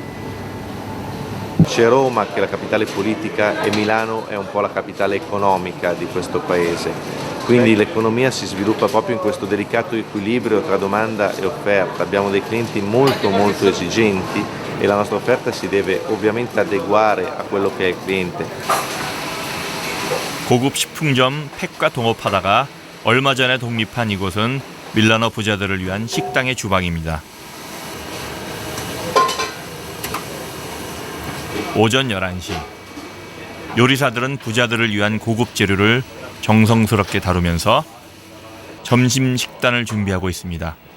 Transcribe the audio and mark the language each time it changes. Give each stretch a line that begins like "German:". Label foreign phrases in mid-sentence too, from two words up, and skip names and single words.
Italian: C'è Roma che è la capitale politica e Milano è un po' la capitale economica di questo paese. Quindi l'economia si sviluppa proprio in questo delicato equilibrio tra domanda e offerta. Abbiamo dei clienti molto esigenti e la nostra offerta si deve ovviamente adeguare a quello che è il cliente.
Korean: 고급 식품점 팩과 동업하다가 얼마 전에 독립한 이곳은 밀라노 부자들을 위한 식당의 주방입니다. 오전 11시. 요리사들은 부자들을 위한 고급 재료를 정성스럽게 다루면서 점심 식단을 준비하고 있습니다.